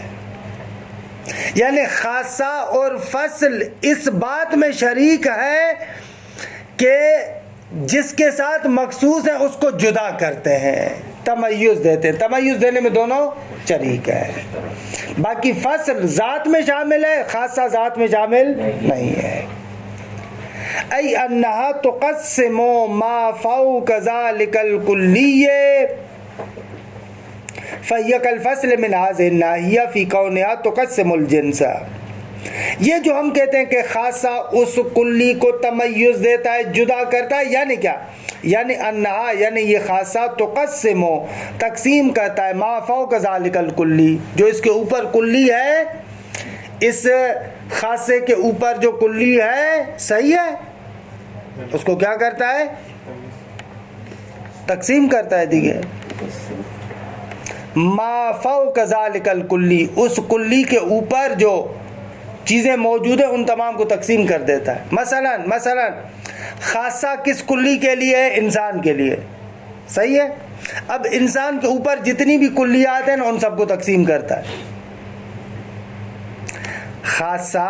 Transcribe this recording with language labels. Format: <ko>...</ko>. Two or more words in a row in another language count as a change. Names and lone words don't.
<ur>یعنی خاصہ اور فصل اس بات میں شریک ہے کہ جس کے ساتھ مخصوص ہے اس کو جدا کرتے ہیں، تمیز دیتے ہیں. تمیز دینے میں دونوں شریک ہے. باقی فصل ذات میں شامل ہے، خاصہ ذات میں شامل نہیں ہے.</ur> <ar>ای انہا تقسم ما فوق ذالک الکلی فَيَّ كَالْفَصْلِ مِنْ هَذِهِ النَّاحِيَةِ فِي كَوْنِهَا تُقَسِّمُ الْجِنْسَ.</ar> <ur>یہ جو ہم کہتے ہیں کہ خاصہ اس کلی کو تمیز دیتا ہے، جدا کرتا ہے، یعنی کیا؟ یعنی انہا یعنی یہ خاصہ تقسم تقسیم کرتا ہے</ur> <ar>ما فوق ذالک الکلی،</ar> <ur>جو اس کے اوپر کلی ہے، اس خاصے کے اوپر جو کلی ہے، صحیح ہے، اس کو کیا کرتا ہے؟ تقسیم کرتا ہے. دیکھیں</ur> <ar>ما فوق ذالک الکلی،</ar> <ur>اس کلی کے اوپر جو چیزیں موجود ہیں ان تمام کو تقسیم کر دیتا ہے. مثلا خاصہ کس کلی کے لیے ہے؟ انسان کے لیے. صحیح ہے. اب انسان کے اوپر جتنی بھی کلیات ہیں ان سب کو تقسیم کرتا ہے.</ur>